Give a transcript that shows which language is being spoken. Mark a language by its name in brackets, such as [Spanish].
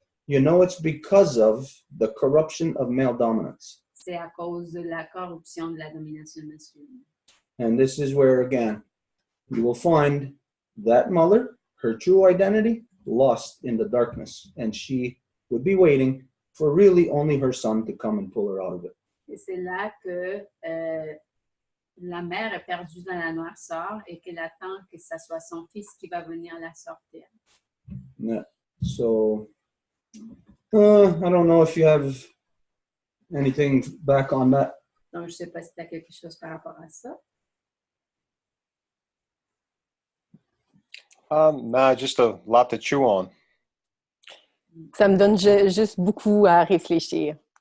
[English] you know it's because of the corruption of male dominance. [French] c'est à cause de la corruption de la domination masculine. [English] And this is where, again, you will find that mother, her true identity, lost in the darkness. And she would be waiting for really only her son to come and pull her out of it. [French] Et c'est là que la mère est perdue dans la noirceur et qu'elle attend que ce soit son fils qui va venir la sortir. [English] Yeah. So, I don't know if you have anything back on that. [French] Donc, je ne sais pas si tu as quelque chose par rapport à ça. [English] Nah, just a lot to chew on. [French] Ça me donne juste beaucoup à réfléchir.